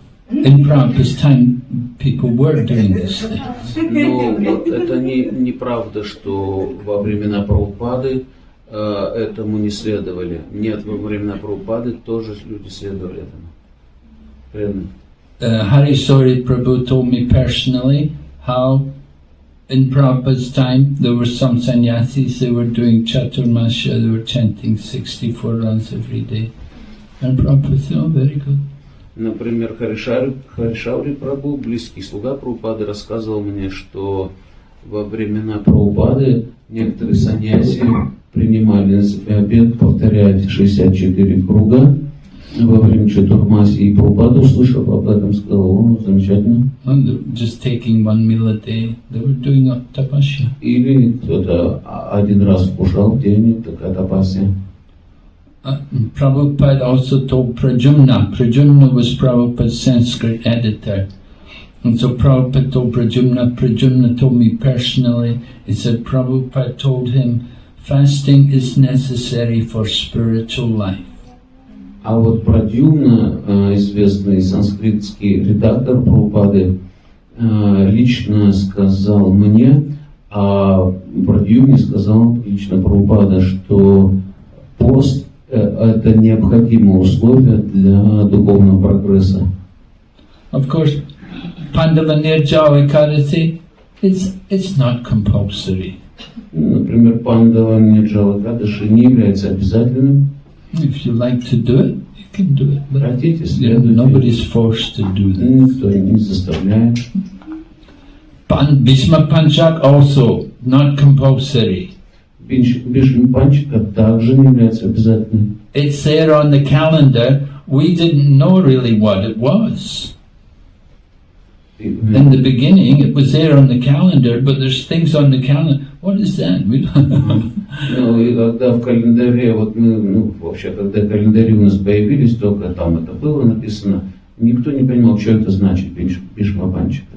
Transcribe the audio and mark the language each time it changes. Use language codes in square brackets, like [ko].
[en] In Prabhupada's time, people were doing this thing. [ru] Но вот это неправда, что во времена Прабхупады этому не следовали. Нет, во времена Прабхупады тоже люди следовали этому. [en] Harisori Prabhu told me personally how in Prabhupada's time there were some sannyasis, they were doing Chaturmasya, they were chanting 64 rounds every day. And Prabhupada said, oh, very good. [ru] Например, Харишаури Прабhu, близкий слуга Прабхупады, рассказывал мне, что во времена Прабхупады некоторые саньяси принимали на себя обет повторять 64 круга во время Чатурмаси. И Прабхупада, услышав об этом, сказал: о, замечательно. [en] Just taking 1 meal a day, they were doing a tapasya. [ru] Или кто-то один раз вкушал в день, такая тапасия. [en] Prabhupada also told Prajumna. Prajumna was Prabhupada's Sanskrit editor. And so Prabhupada told Prajumna told me personally, he said Prabhupada told him, fasting is necessary for spiritual life. [ru] А вот Прадьюмна, известный санскритский редактор Прабхупады, лично сказал мне, а Прадьюмне сказал лично Прабхупада, что пост это необходимое условие для духовного прогресса. [en] Of course, Pandava Nirjala Ekadasi, it's not compulsory. [ru] Например, Пандава Нирджала Экадаши не является обязательным. [en] If you like to do it, you can do it. But [ru] Хотите, следуйте. [en] nobody's forced to do that. [ru] Никто не заставляет. [en] Bhishma Panchak also not compulsory. [ru] Бхишмапанчика также не является обязательным. [en] It's there on the calendar. We didn't know really what it was. In the beginning, it was there on the calendar, but there's things on the calendar. What is that? We don't [ru] Ну и когда в календаре, вот мы, вообще, когда календари у нас появились, только там это было написано, никто не понимал, что это значит, Бхишмапанчика.